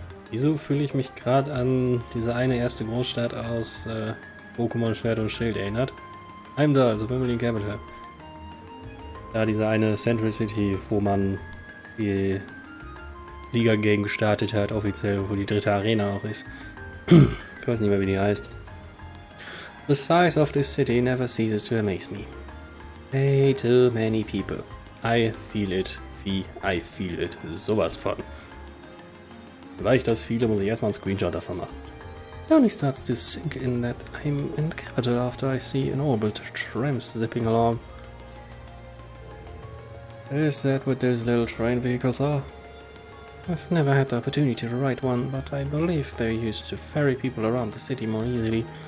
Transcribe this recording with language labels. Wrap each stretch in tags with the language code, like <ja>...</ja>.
<de>Wieso fühle ich mich gerade an diese eine erste Großstadt aus Pokémon Schwert und Schild erinnert? Heimdallr, also Vermilion Capital. Da diese eine Central City, wo man die Liga gegen gestartet hat, offiziell, wo die dritte Arena auch ist. Ich weiß nicht mehr, wie die heißt.</de> <en>The size of this city never ceases to amaze me. Way too many people. I feel it, wie I feel it.</en> <de>Sowas von. Weil ich das viele, muss ich erstmal einen Screenshot davon machen.</de> <en>It only starts to sink in that I'm in the capital after I see an orbit trams zipping along. Is that what those little train vehicles are? I've never had the opportunity to ride one, but I believe they're used to ferry people around the city more easily.</en>